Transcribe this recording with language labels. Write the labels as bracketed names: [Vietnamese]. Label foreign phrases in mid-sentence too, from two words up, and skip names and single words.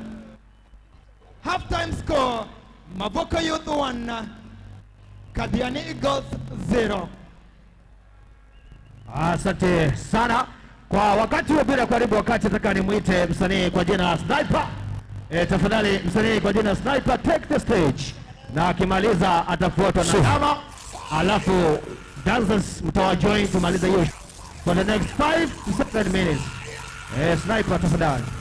[English] Half time score, Mavoko Youth 1, Kadhiani Eagles 0. [Swahili] Asante sana. Kwa wakati wa bila karibu wakati, nataka nimuite msanii kwa jina Sniper. Tafadhali msanii kwa jina Sniper, [English] take the stage. [Swahili] Na akimaliza atafuatwa na Dama, alafu dancers mtawajoin kumaliza hiyo [English] for the next 5 to 7 minutes. [Swahili] Sniper tafadhali.